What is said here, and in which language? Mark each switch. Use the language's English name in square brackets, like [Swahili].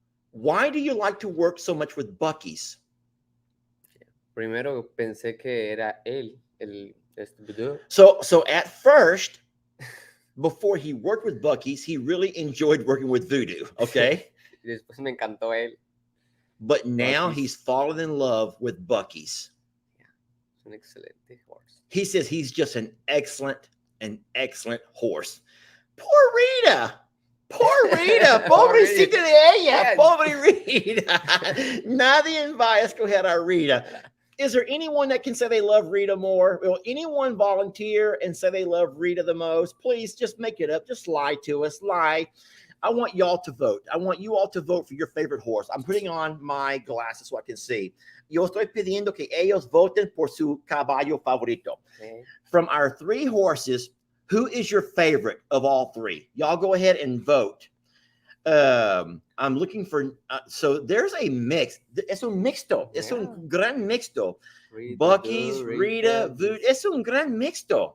[English] Why do you like to work so much with Bucky's? [Spanish] Primero pensé que era él, el Voodoo. [English] So at first, before he worked with Bucky's, he really enjoyed working with Voodoo, okay? [Spanish] Y después me encantó él. [English] But now Bucky's. he's fallen in love with Bucky's. [Spanish] Es un excelente horse. [English] He says he's just an excellent horse. Poor Rita. Poor Rita. [Spanish] Pobrecita de ella. [English] Yes. [Spanish] Pobre Rita. Nadie en va a escoger a Rita. [English] Is there anyone that can say they love Rita more? Will anyone volunteer and say they love Rita the most? Please just make it up. Just lie to us. Lie. I want y'all to vote. I want you all to vote for your favorite horse. I'm putting on my glasses so I can see. [Spanish] Yo estoy pidiendo que ellos voten por su caballo favorito. [English] Okay. From our three horses, who is your favorite of all three? Y'all go ahead and vote. I'm looking for, so there's a mix. [Spanish] Es un mixto. Es un gran mixto. Rita, Bucky's, Voodoo, Rita, Voodoo. Es un gran mixto.